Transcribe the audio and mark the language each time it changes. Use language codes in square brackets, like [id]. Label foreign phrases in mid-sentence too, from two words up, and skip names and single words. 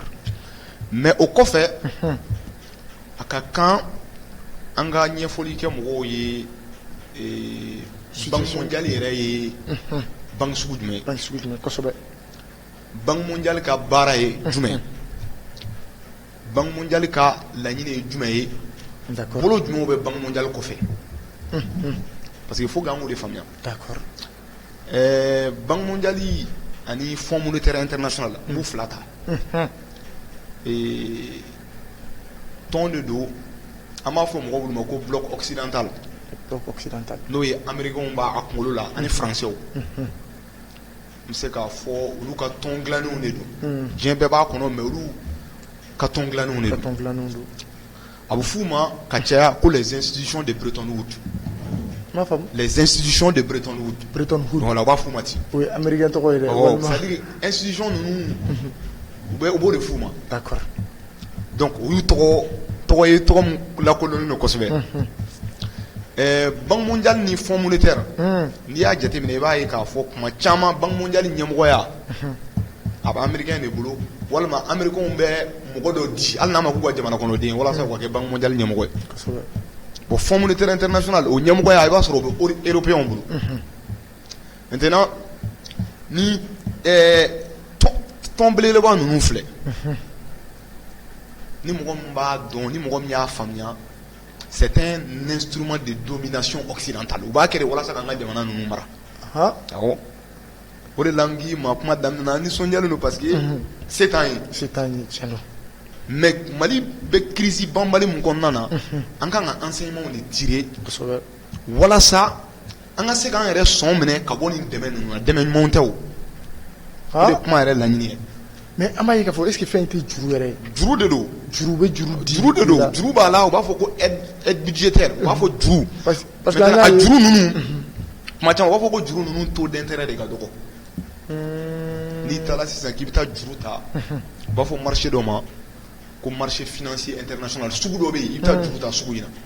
[bm] mais o kɔfɛ a ka kan an ka ɲɛfɔli kɛ mɔgɔw ye Banque mondiale yɛrɛ ye banque sugu jumɛn ye banque sugu jumɛn kosɛbɛ Banque mondiale ka baara ye jumɛn Banque mondiale ka laɲini ye jumɛn ye d'accord bolo jumɛnw bɛ Banque mondiale kɔfɛ [fr] parce que il faut [bm] k'an k'o de faamuya d'accord Banque mondiale ani Fonds monétaire international n b'u fila ta tɔn de don an b'a fɔ mɔgɔw ma ko [fr] bloc occidental [bm] n'o ye américains b'a kunkolo la ani français n bɛ se k'a fɔ olu ka tɔn dilannenw de don diɲɛ bɛɛ b'a kɔnɔ mais olu ka tɔn dilannenw de don a bɛ f'u ma ka caya ko [fr] les institutions de Bretton Woods les institutions de Bretton Woods [bm] voilà u b'a f'u ma ten o ye américain tɔgɔ ye dɛ c'est-à-dire institution ninnu u b'o de f'u ma d'accord donc u y'u tɔgɔ ye tɔgɔ min lakodɔnnen don kosɛbɛ Banque mondiale ni Fonds monétaire n'i y'a jateminɛ i b'a ye k'a fɔ kuma caman Banque mondiale ɲɛmɔgɔya a bɛ américain de bolo walima américains bɛ mɔgɔ dɔ di hali n'a ma k'u ka jamana kɔnɔden walasa u ka kɛ Banque mondiale ɲɛmɔgɔ ye bon Fonds monétaire international o ɲɛmɔgɔya i b'a sɔrɔ o bɛ européens bolo maintenant ni tɔn belebeleba ninnu filɛ ni mɔgɔ min b'a dɔn ni mɔgɔ min y'a faamuya [fr] c'est un instrument de domination occidentale [bm] u b'a kɛ de walasa k'an ka jamana ninnu mara awɔ o de la n k'i ma kuma daminɛ na nisɔndiyalen don [fr] parce que [bm] se t'an ye tiɲɛ don mais Mali bɛ crise banbali min kɔnɔna na an kan ka [fr] enseignements de tirer [bm] kosɛbɛ walasa an ka se k'an yɛrɛ sɔn minɛ ka bɔ nin dɛmɛ ninnu na dɛmɛ ɲumanw tɛ o o de kuma yɛrɛ laɲini ye mais an b'a ye k'a fɔ [fr] est ce que [bm] fɛn in tɛ juru yɛrɛ ye juru de don juru bɛ juru di juru de don juru b'a la u b'a fɔ ko [fr] aide budgétaire [bm] u b'a fɔ juru parce que a juru ninnu kuma caman u b'a fɔ ko juru ninnu [fr] taux d'intérêt [bm] de ka dɔgɔ n'i taara sisan k'i bɛ taa juru ta u b'a fɔ marché dɔ ma ko [fr] marché financier international [bm] sugu dɔ bɛ yen i bɛ taa juru ta sugu in na